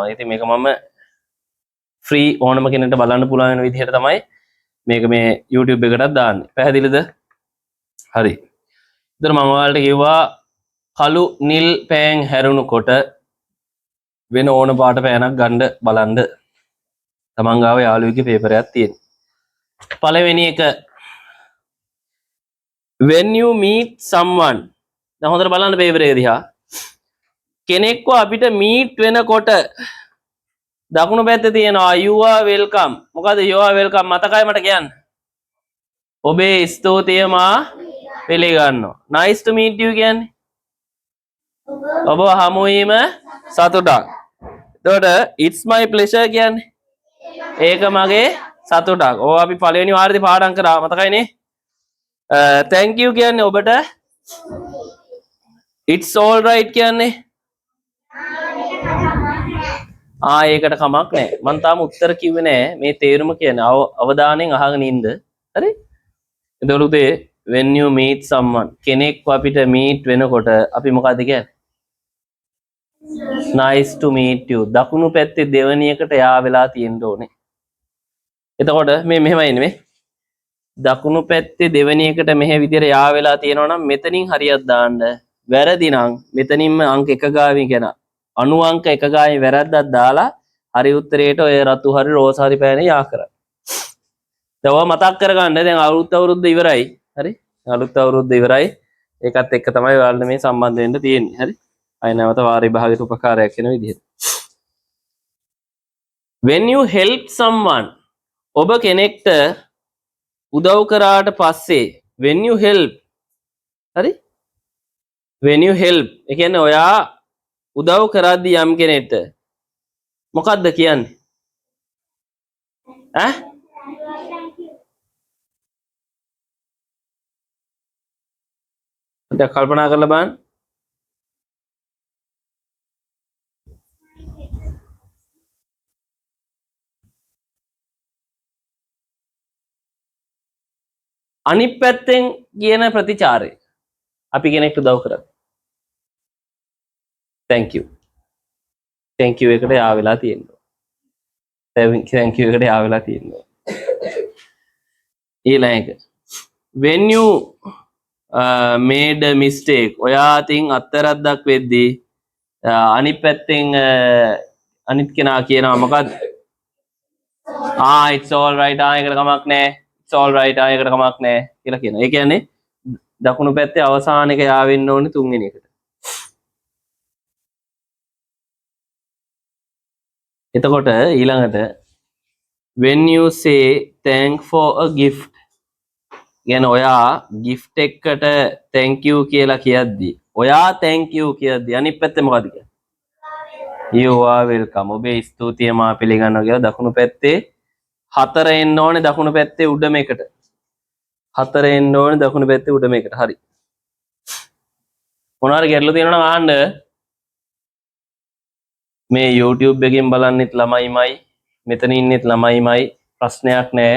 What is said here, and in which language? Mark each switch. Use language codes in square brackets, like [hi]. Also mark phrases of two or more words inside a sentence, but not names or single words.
[si] ඉතින් මේක මම ෆ්‍රී ඕනම කෙනෙක්ට බලන්න පුළුවන් වෙන විදිහට තමයි මේක මේ YouTube එකටත් දාන්නේ. පැහැදිලිද? හරි. ඉතින් මම ඔයාලට කිව්වා කළු නිල් පෑන් හැරුණුකොට වෙන ඕන පාට පෑනක් ගන්න බලන්න. තමන් ගාව යාළුවෙක්ගේ පේපරයක් තියෙන. පළවෙනි එක [en] when you meet someone. [si] දැන් හොඳට බලන්න පේපර් එක දිහා. කෙනෙක්ව අපිට මීට් වෙනකොට දකුණු පැත්තේ තියෙනවා [en] you are welcome. [si] මොකද [en] you are welcome [si] මතකයි මට කියන්න. ඔබේ ස්තුතිය මා පිළිගන්නවා. [en] nice to meet you [si] කියන්නේ. ඔබ හමු වීම සතුටක්. එතකොට [en] it's my pleasure [si] කියන්නේ. ඒක මගේ සතුටක්. ඔය අපි පළවෙනි වාරේදී පාඩම් කරා මතකයිනේ. [en] thank you [si] කියන්නේ ඔබට. [en] it's all right කියන්නේ. [si] ඒකට කමක් නැහැ. මම තාම උත්තර කිව්වේ නැහැ. මේ තේරුම කියන්නේ අවධානයෙන් අහගෙන ඉන්න. හරි? එතකොට [en] when you meet someone [si] කෙනෙක්ව අපිට meet වෙනකොට අපි මොකද කියන්නේ? [en] nice to meet you. [si] දකුණු පැත්තේ දෙවෙනි එකට යා වෙලා තියෙන්න ඕනේ. එතකොට මේ මෙහෙමයි නෙමෙයි. දකුණු පැත්තේ දෙවෙනි එකට මෙහෙ විදිහට යා වෙලා තියෙනවා නම් මෙතනින් හරියක් දාන්න. වැරදි නම් මෙතනින්ම අංක 1 ගාවින් කියන 90 අංක 1 ගාවින් වැරද්දක් දාලා හරි උත්තරේට ඔය රතු හරි රෝස හරි පෑනේ යා කරන්න. දැන් ඔය මතක් කරගන්න දැන් අවුරුද්ද ඉවරයි. හරි? අලුත් අවුරුද්ද ඉවරයි. ඒකත් එක්ක තමයි ඔයාලට මේ සම්බන්ධ වෙන්න තියෙන්නේ. හරි? අය නැවත වාර විභාගයට උපකාරයක් වෙන විදිහට. [en] when you help someone [si] ඔබ කෙනෙක්ට උදව් කරාට පස්සේ [en] when you help [si] හරි [en] when you help [si] ඒ කියන්නේ ඔයා උදව් කරද්දී යම් කෙනෙක්ට මොකද්ද කියන්නේ දැන් කල්පනා කරලා බලන්න අනිත් පැත්තෙන් කියන ප්‍රතිචාරය අපි කෙනෙක්ට උදව් කරා [en] thank you [si] එකට යා වෙලා තියෙනවා [en] thank you [si] එකට යා වෙලා තියෙනවා ඊළඟ එක [en] when you made a mistake [si] ඔයා අතින් අත්තරද්දක් වෙද්දී අනිත් පැත්තෙන් අනිත් කෙනා කියනවා මොකද්ද [en] it's all right [si] ඒකට කමක් නැහැ [en] it's all right [si] ඒකට කමක් නැහැ කියලා කියනවා. ඒ කියන්නේ දකුණු පැත්තේ අවසාන එක යා වෙන්න ඕනේ තුන්වෙනි එකට. එතකොට ඊළඟට [en] when you say thank for a gift [si] කියන්නේ ඔයා gift එකකට [en] thank you [si] කියලා කියද්දි ඔයා [en] thank you [si] කියද්දි අනිත් පැත්තේ මොකද කියන්නේ? [en] you are welcome. [si] ඔබේ ස්තුතිය මා පිළිගන්නවා කියලා දකුණු පැත්තේ 4 එන්න ඕනේ දකුණු පැත්තේ උඩම එකට. 4 එන්න ඕනේ දකුණු පැත්තේ උඩම එකට. හරි. මොනවාරි ගැටලු තියෙනවා නම් අහන්න. මේ YouTube එකෙන් බලන්නෙත් ළමයිමයි මෙතන ඉන්නෙත් ළමයිමයි ප්‍රශ්නයක් නැහැ.